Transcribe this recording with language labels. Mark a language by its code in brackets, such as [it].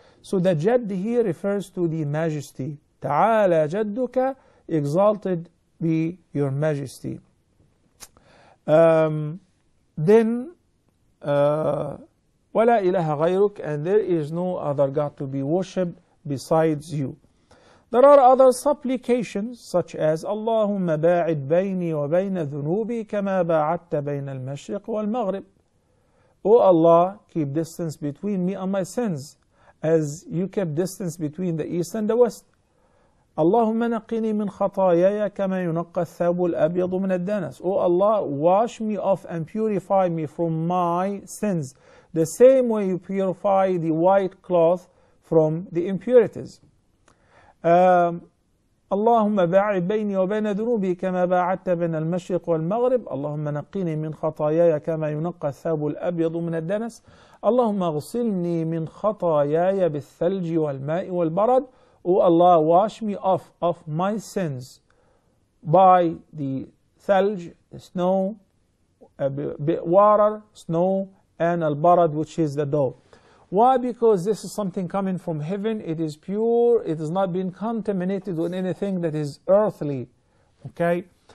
[en] So the Jadd here refers to the majesty. Ta'ala Jadduka, exalted be your majesty. Then [ar] وَلَا إِلَهَ غَيْرُكَ, [en] and there is no other God to be worshipped besides you. There are other supplications such as [ar] اللهم باعد بيني وبين ذنوبي كما باعدت بين المشرق والمغرب. [en] O Allah, keep distance between me and my sins as you kept distance between the east and the west. [ar] اللهم نقني من خطاياي كما ينقى الثوب الأبيض من الدنس. [en] O Allah, wash me off and purify me from my sins, the same way you purify the white cloth from the impurities. [ar] اللهم باعد بيني وبين ذنوبي كما باعدت بين المشرق والمغرب. اللهم نقني من خطاياي كما ينقى الثوب الأبيض من الدنس. اللهم اغسلني من خطاياي بالثلج والماء والبرد. [en] O Allah, wash me off of my sins by the thalj, the snow, water, snow, and al-barad, which is the dough. Why? Because this is something coming from heaven. It is pure. It has not been contaminated with anything that is earthly. Okay?